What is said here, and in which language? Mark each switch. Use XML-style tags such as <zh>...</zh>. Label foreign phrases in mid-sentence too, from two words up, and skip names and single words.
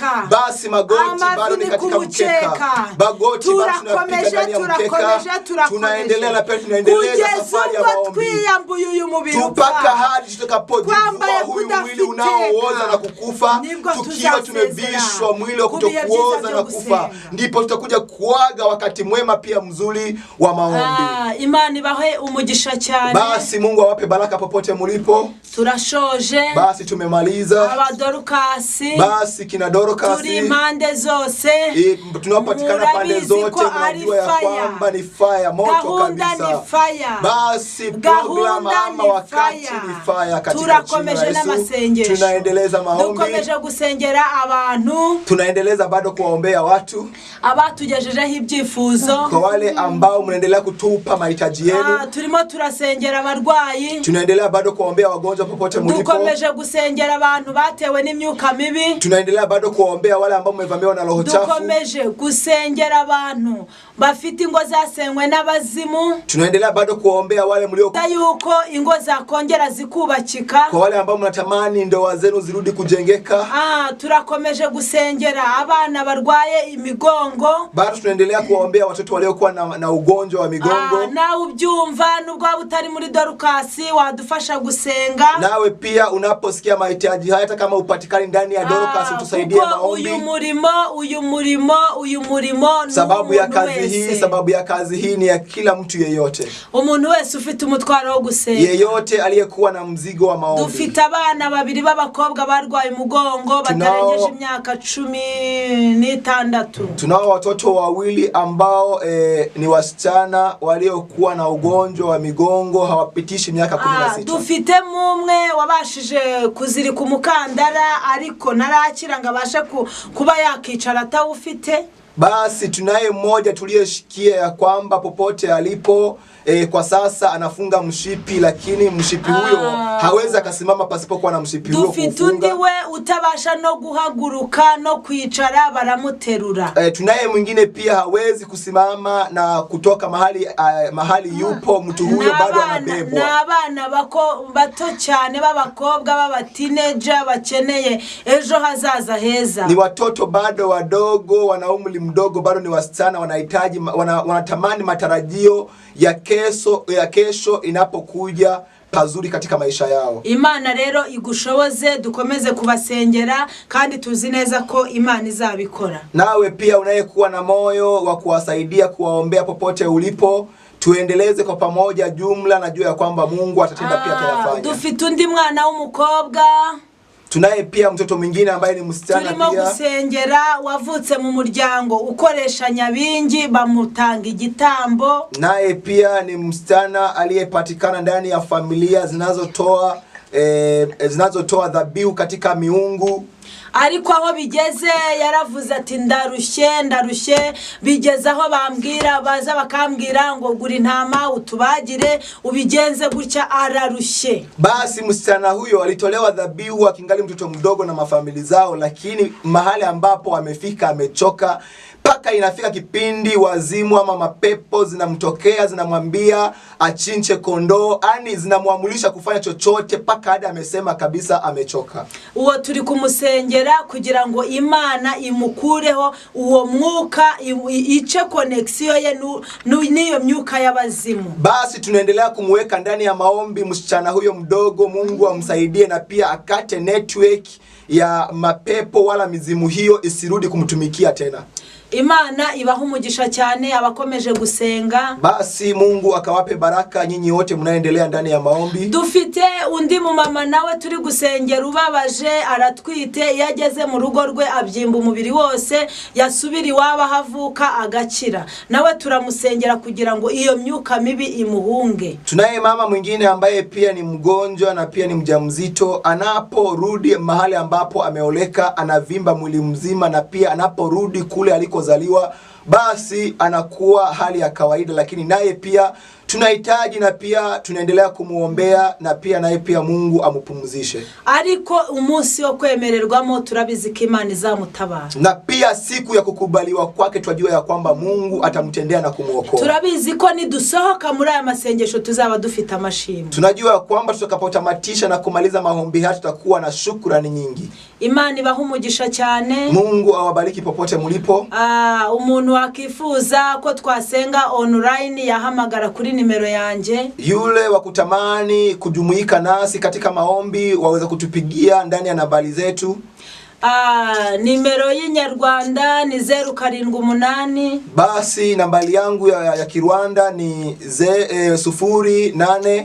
<sw>Basi magoti bado ni katika mkeka, magoti bado tunapiga ndani ya mkeka, tunaendelea na pia tunaendeleza safari ya maombi tupaka hadi tutakapojivua huyu mwili unaooza na kukufa, tukiwa tumevishwa mwili wa kutokuoza na kufa, ndipo tutakuja kuaga wakati mwema pia mzuri wa maombi.</sw> <rw>Imani bahe umugisha cyane.</rw> <sw>Basi Mungu awape baraka popote mlipo.</sw> <rw>Turashoje.</rw> <sw>Basi tumemaliza.</sw> <rw>Abadorukasi.</rw> <sw>Basi kina Dorukasi.</sw> <rw>Turi impande zose.</rw> <sw>Tunapatikana pande zote, mnajua ya kwamba ni fire, moto kabisa. Basi program ama wakati ni fire katika jina la Yesu. Tunaendeleza maombi.</sw> <rw>Dukomeje gusengera abantu.</rw> <sw>Tunaendeleza bado kuwaombea watu.</sw> <rw>Abatugejejeho ibyifuzo.</rw> <sw>Kwa wale ambao mnaendelea kutupa mahitaji yenu.</sw> <rw>Turimo turasengera abarwayi.</rw> <sw>Tunaendelea bado kuwaombea wagonjwa popote mlipo.</sw> <rw>Dukomeje gusengera abantu batewe n'imyuka mibi.</rw> <sw>Tunaendelea bado kuwaombea wale ambao mmevamiwa na roho chafu.</sw> <rw>Dukomeje gusengera abantu bafite ingo zasenywe n'abazimu.</rw> <sw>Tunaendelea bado kuwaombea wale mlio</sw> <rw>yuko ingo zakongera zikubakika.</rw> <sw>Kwa wale ambao mnatamani ndoa zenu zirudi kujengeka.</sw> <rw>Turakomeje gusengera abana barwaye imigongo.</rw> <sw>Bado tunaendelea kuwaombea watoto waliokuwa na ugonjwa wa migongo.</sw> <rw>Na ubyumva nubwo utari muri Dorukasi wadufasha gusenga.</rw> <sw>Nawe pia unaposikia mahitaji haya, hata kama upatikani ndani ya Dorukasi, utusaidie maombi.</sw> <rw>Uyu murimo</rw> <sw>sababu ya kazi hii ni ya kila mtu yeyote.</sw> <rw>Umuntu wese ufite umutwaro wo gusenga.</rw> <sw>Yeyote aliyekuwa na mzigo wa maombi.</sw> <rw>Dufite abana babiri b'abakobwa barwaye umugongo batarengeje imyaka 16.</rw> <sw>Tunao watoto wawili ambao ni wasichana waliokuwa na ugonjwa wa migongo hawapitishi miaka 16.</sw> <rw>Dufite mumwe wabashije kuzirika umukandara ariko narakira ngabasha kuba yakicara atawufite.</rw> <sw>Basi tunaye mmoja tuliyeshikia ya kwamba popote alipo kwa sasa anafunga mshipi, lakini mshipi huyo hawezi akasimama pasipokuwa na mshipi huyo kufunga.</sw> <rw>Dufite we utabasha no guhaguruka no kwicara baramuterura.</rw> <sw>Tunaye mwingine pia hawezi kusimama na kutoka mahali yupo, mtu huyo bado anabebwa.</sw> <rw>Na abana bato cyane b'abakobwa b'aba teenager bakeneye ejo hazaza heza.</rw> <sw>Ni watoto bado wadogo, wana umri mdogo, bado ni wasichana, wanahitaji wanatamani matarajio ya kesho inapokuja pazuri katika maisha yao.</sw> <rw>Imana rero igushoboze, dukomeze kubasengera kandi tuzi neza ko Imana izabikora.</rw> <sw>Nawe pia unayekuwa na moyo wa kuwasaidia, kuwaombea popote ulipo, tuendeleze kwa pamoja jumla, najua ya kwamba Mungu atatenda pia atayafanya.</sw> <rw>Dufite undi mwana w'umukobwa.</rw> <sw>Tunaye pia mtoto mwingine ambaye ni msichana pia.</sw> <rw>Turimo gusengera wavutse mu muryango ukoresha nyabingi bamutanga igitambo.</rw> <sw>Naye pia ni msichana aliyepatikana ndani ya familia zinazotoa dhabihu katika miungu.</sw> <rw>Ariko aho bigeze yaravuze ati ndarushye, bigeze aho bambwira baza bakambwira ngo gura intama utubagire ubigenze gutya, ararushye.</rw> <sw>Basi msichana huyo alitolewa dhabihu akingali mtoto mdogo na mafamili zao, lakini mahali ambapo amefika amechoka, paka inafika kipindi wazimu ama mapepo zinamtokea, zinamwambia achinche kondoo, yani zinamwamulisha kufanya chochote, paka hadi amesema kabisa amechoka.</sw> <rw>Uwo turi kumusengera kugira ngo Imana imukureho uwo mwuka, ice connection ye n'iyo myuka y'abazimu.</rw> <sw>Basi tunaendelea kumweka ndani ya maombi msichana huyo mdogo, Mungu amsaidie na pia akate network ya mapepo wala mizimu hiyo isirudi kumtumikia tena.</sw> <rw>Imana ibaha umugisha cyane abakomeje gusenga.</rw> <sw>Basi Mungu akawape baraka nyinyi wote mnaendelea ndani ya maombi.</sw> <rw>Dufite undi mu mama nawe turi gusengera ubabaje aratwite, yageze mu rugo rwe abyimba umubiri wose, yasubiri waba havuka agakira. Nawe turamusengera kugira ngo iyo myuka mibi imuhunge.</rw> <sw>Tunaye mama mwingine ambaye pia ni mgonjwa na pia ni mjamzito, anaporudi mahali ambapo ameoleka anavimba mwili mzima, na pia anaporudi kule alikozaliwa basi anakuwa hali ya kawaida, lakini naye pia tunahitaji na pia tunaendelea kumuombea, na pia naye pia Mungu amupumzishe.</sw> <rw>Ariko umunsi wo kwemererwamo turabizi ko Imana izamutabara.</rw> <sw>Na pia siku ya kukubaliwa kwake twajua ya kwamba Mungu atamtendea na kumuokoa.</sw> <rw>Turabizi ko nidusohoka muri aya masengesho tuzaba dufite amashimwe.</rw> <sw>Tunajua kwamba tutakapotamatisha na kumaliza maombi haya tutakuwa na shukrani nyingi.</sw> <rw>Imana ibaha umugisha cyane.</rw> <sw>Mungu awabariki popote mulipo.</sw> <rw>Umuntu wakifuza ko twasenga online yahamagara kuri nimero yanje.</rw> <sw>Yule wakutamani kujumuika nasi katika maombi waweza kutupigia ndani ya nambari zetu.</sw> <rw>Nimero y'inyarwanda ni 078.</rw> <sw>Basi nambari yangu ya Kirwanda ni 08</sw>